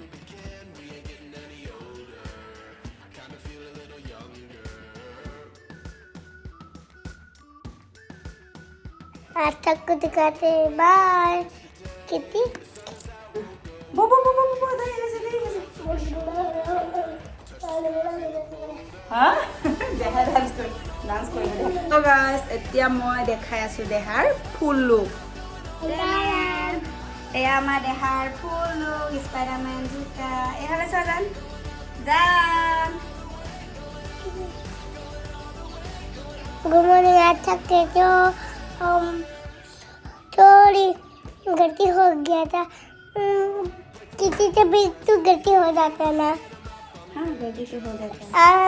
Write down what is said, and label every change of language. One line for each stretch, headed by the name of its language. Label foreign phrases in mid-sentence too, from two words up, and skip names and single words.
Hindi: आज तक को दिखाते हैं। बाय। कितनी बो बो बो बो बो हाँ
Assamese: দেহাৰ ডান্স কৰিব তো গাইছ এতিয়া মই দেখাই আছোঁ দেহাৰ
English: full look
Assamese: এয়া আমাৰ দেহাৰ
English: full look
Assamese: স্পাইডাৰমেন জোতা এহালে চোৱা যান যান
Hindi: गुड मॉर्निंग। आज तक के जो थोड़ी गलती हो गया था। किसी से भी तो गलती हो जाता है ना। हाँ गलती तो हो जाता है।